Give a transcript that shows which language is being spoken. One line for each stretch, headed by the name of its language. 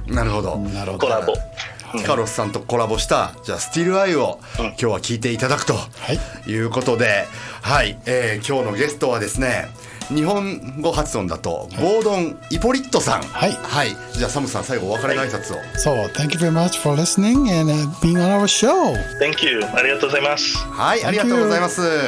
Japanese: なるほど。コラボ。ティカロスさんとコラボしたじゃあスティールアイを今日は聞いていただくということで、はい、今日のゲストはですね、日本語発音だとゴードン・イポリットさん。はい。じゃあサムさん最後お別れの挨拶を。
English: So, thank you very much for listening and being on our show. Thank you.
Japanese: ありがとうございます。はい、ありがとうございます。